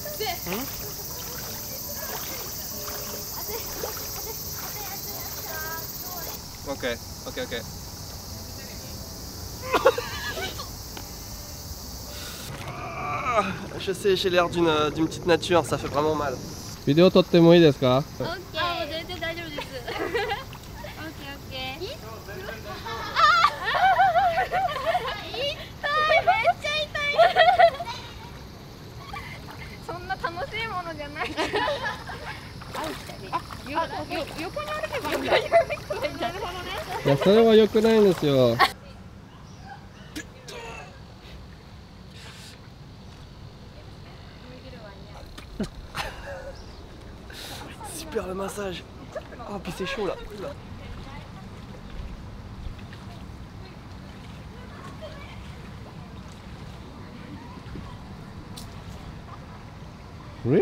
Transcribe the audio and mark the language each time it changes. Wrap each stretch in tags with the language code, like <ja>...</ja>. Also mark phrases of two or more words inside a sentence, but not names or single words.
<fr>Ok, ok, ok. Je sais, j'ai l'air d'une petite nature, ça fait vraiment mal.</fr> <ja>Vidéo 撮ってもいいですか? オッケー。あ、全然大丈夫です。オッケーオッケー。痛い、めっちゃ痛い。そんな楽しいものじゃない。横に歩けばいいんだ。なるほどね。いや、それは良くないんですよ。</ja> <fr>Super le massage. Oh puis c'est chaud là.</fr> <en>Really?</en>